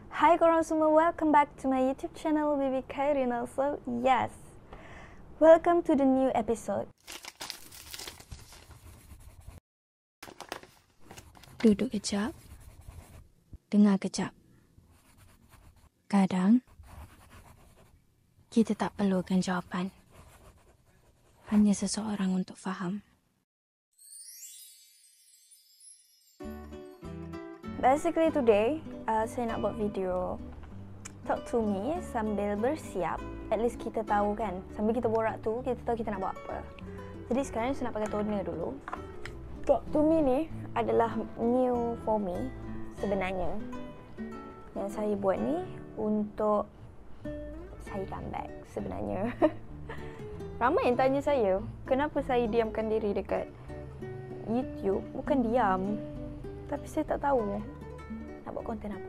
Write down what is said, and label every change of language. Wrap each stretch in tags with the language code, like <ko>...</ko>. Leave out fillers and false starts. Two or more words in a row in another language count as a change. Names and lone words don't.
<ms>Hai korang semua,</ms> <en>welcome back to my YouTube channel Bibi Khairin. Also, yes, welcome to the new episode.</en> <ms>Duduk kejap, dengar kejap. Kadang, kita tak perlukan jawapan. Hanya seseorang untuk faham.</ms> <en>Basically today,</en> <ms>saya nak buat video</ms> <en>talk to me</en> <ms>sambil bersiap.</ms> <en>At least</en> <ms>kita tahu kan, sambil kita borak tu, kita tahu kita nak buat apa. Jadi sekarang saya nak pakai toner dulu.</ms> <en>Talk to me</en> <ms>ni adalah</ms> <en>new for me</en> <ms>sebenarnya. Yang saya buat ni untuk saya comeback sebenarnya. Ramai yang tanya saya, kenapa saya diamkan diri dekat YouTube? Bukan diam, tapi saya tak tahu nak buat konten apa.</ms>